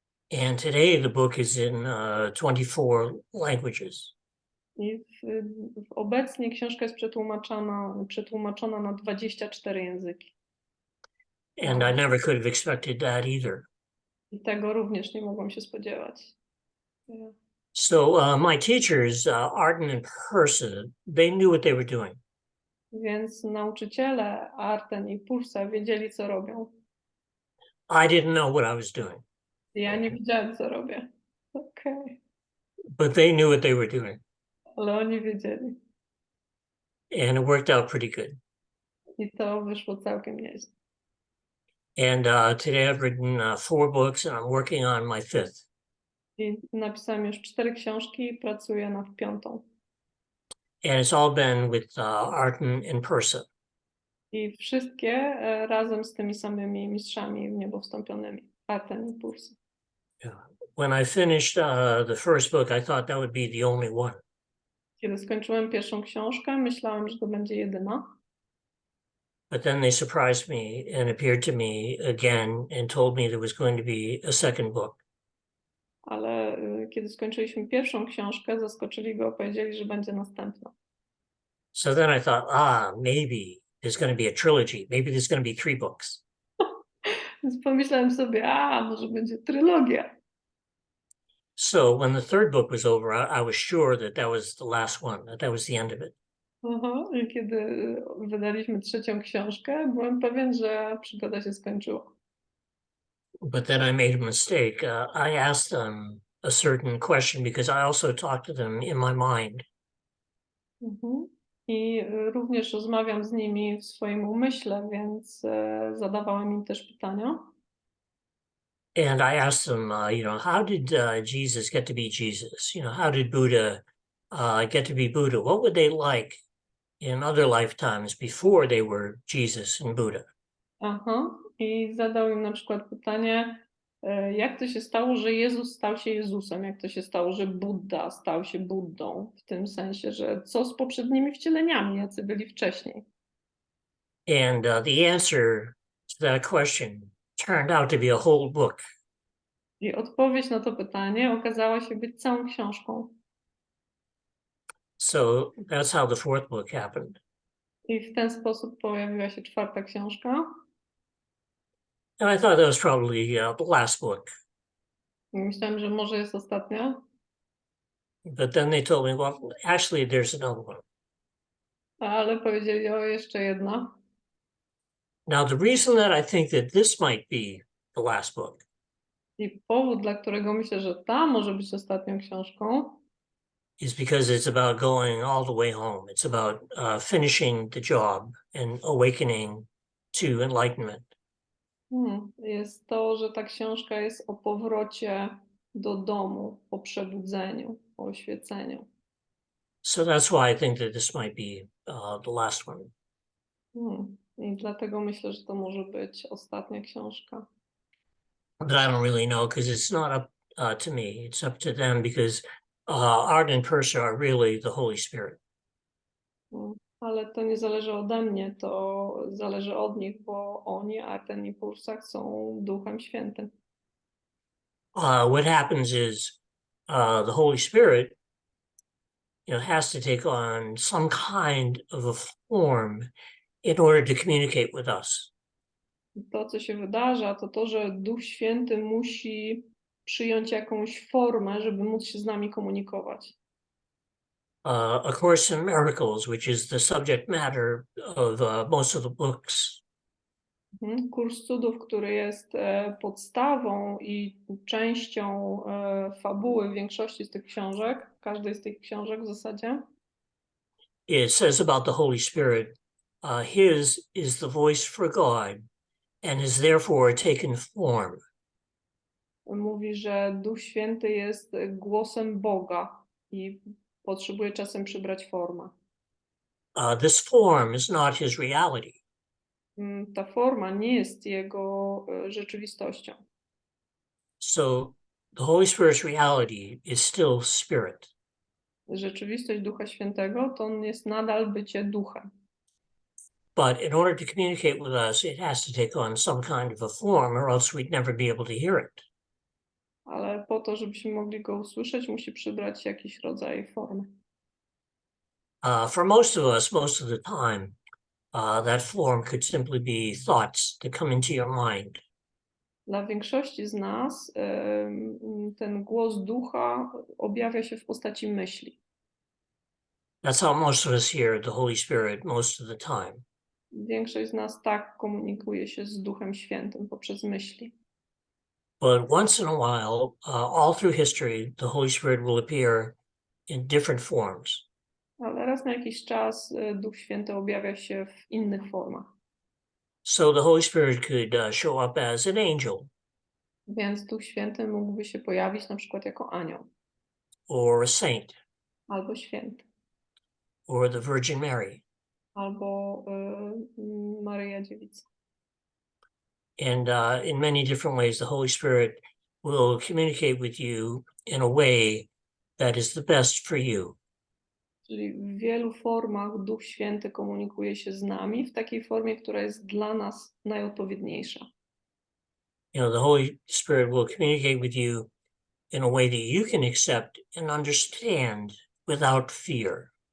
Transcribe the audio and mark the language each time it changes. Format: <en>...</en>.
<en>And today the book is in 24 languages.</en> <pl>I obecnie książka jest przetłumaczona na 24 języki.</pl> <en>And I never could have expected that either.</en> <pl>I tego również nie mogłam się spodziewać.</pl> <en>Yeah. So my teachers, Arden and Persa, they knew what they were doing.</en> <pl>Więc nauczyciele Arten i Pursa wiedzieli, co robią.</pl> <en>I didn't know what I was doing,</en> <pl>Ja nie wiedziałem, co robię. Okej.</pl> <en>but they knew what they were doing.</en> <pl>Ale oni wiedzieli.</pl> <en>And it worked out pretty good.</en> <pl>I to wyszło całkiem nieźle.</pl> <en>And today I've written 4 books, and I'm working on my 5th.</en> <pl>I napisałam już 4 książki i pracuję nad 5.</pl> <en>And it's all been with Arden and Persa.</en> <pl>I wszystkie razem z tymi samymi mistrzami w niebo wstąpionymi. Arten i Pursa.</pl> <en>When I finished the first book, I thought that would be the only one.</en> <pl>Kiedy skończyłem pierwszą książkę, myślałem, że to będzie jedyna.</pl> <en>But then they surprised me and appeared to me again and told me there was going to be a second book.</en> <pl>Ale kiedy skończyliśmy pierwszą książkę, zaskoczyli go, powiedzieli, że będzie następna.</pl> <en>So then I thought, maybe there's going to be a trilogy. Maybe there's going to be 3 books.</en> <pl>Więc pomyślałem sobie, może będzie trylogia.</pl> <en>So when the third book was over, I was sure that that was the last one, that was the end of it.</en> <pl>Aha, i kiedy wydaliśmy trzecią książkę, byłem pewien, że przygoda się skończyła.</pl> <en>But then I made a mistake. I asked them a certain question because I also talked to them in my mind.</en> <pl>I również rozmawiam z nimi w swoim umyśle, więc zadawałem im też pytania.</pl> <en>And I asked them, how did Jesus get to be Jesus? How did Buddha get to be Buddha? What would they like in other lifetimes before they were Jesus and Buddha?</en> <pl>Aha, i zadał im na przykład pytanie, jak to się stało, że Jezus stał się Jezusem? Jak to się stało, że Buddha stał się Buddą? W tym sensie, że co z poprzednimi wcieleniami, jacy byli wcześniej?</pl> <en>And the answer to that question turned out to be a whole book.</en> <pl>I odpowiedź na to pytanie okazała się być całą książką.</pl> <en>So that's how the 4th book happened.</en> <pl>I w ten sposób pojawiła się 4. książka.</pl> <en>And I thought that was probably the last book.</en> <pl>I myślałem, że może jest ostatnia.</pl> <en>But then they told me, well, actually, there's another one.</en> <pl>Ale powiedzieli, jeszcze jedna.</pl> <en>Now, the reason that I think that this might be the last book</en> <pl>I powód, dla którego myślę, że ta może być ostatnią książką,</pl> <en>is because it's about going all the way home. It's about finishing the job and awakening to enlightenment.</en> <pl>jest to, że ta książka jest o powrocie do domu, o przebudzeniu, o oświeceniu.</pl> <en>So that's why I think that this might be the last one.</en> <pl>I dlatego myślę, że to może być ostatnia książka.</pl> <en>But I don't really know because it's not up to me. It's up to them because Arden and Persa are really the Holy Spirit.</en> <pl>Ale to nie zależy ode mnie, to zależy od nich, bo oni, Arten i Pursa, są Duchem Świętym.</pl> <en>What happens is the Holy Spirit, has to take on some kind of a form in order to communicate with us.</en> <pl>To, co się wydarza, to to, że Duch Święty musi przyjąć jakąś formę, żeby móc się z nami komunikować.</pl> <en>A Course in Miracles, which is the subject matter of most of the books,</en> <pl>Kurs Cudów, który jest podstawą i częścią fabuły większości z tych książek, każdej z tych książek w zasadzie,</pl> <en>it says about the Holy Spirit his is the voice for God and has therefore taken form.</en> <pl>Mówi, że Duch Święty jest głosem Boga i potrzebuje czasem przybrać formę.</pl> <en>This form is not his reality.</en> <pl>Ta forma nie jest jego rzeczywistością.</pl> <en>So the Holy Spirit's reality is still spirit.</en> <pl>Rzeczywistość Ducha Świętego to on jest nadal bycie duchem.</pl> <en>But in order to communicate with us, it has to take on some kind of a form, or else we'd never be able to hear it.</en> <pl>Ale po to, żebyśmy mogli go usłyszeć, musi przybrać jakiś rodzaj formy.</pl> <en>For most of us, most of the time, that form could simply be thoughts that come into your mind.</en> <pl>Dla większości z nas ten głos ducha objawia się w postaci myśli.</pl> <en>That's how most of us hear the Holy Spirit most of the time.</en> <pl>Większość z nas tak komunikuje się z Duchem Świętym poprzez myśli.</pl> <en>But once in a while, all through history, the Holy Spirit will appear in different forms.</en> <pl>Ale raz na jakiś czas Duch Święty objawia się w innych formach.</pl> <en>So the Holy Spirit could show up as an angel,</en> <pl>Więc Duch Święty mógłby się pojawić na przykład jako anioł,</pl> <en>or a saint,</en> <pl>albo święty,</pl> <en>or the Virgin Mary.</en> <pl>albo Maryja Dziewica.</pl> <en>And in many different ways, the Holy Spirit will communicate with you in a way that is the best for you.</en> <pl>Czyli w wielu formach Duch Święty komunikuje się z nami w takiej formie, która jest dla nas najodpowiedniejsza.</pl> <en>You know, the Holy Spirit will communicate with you in a way that you can accept and understand without fear.</en>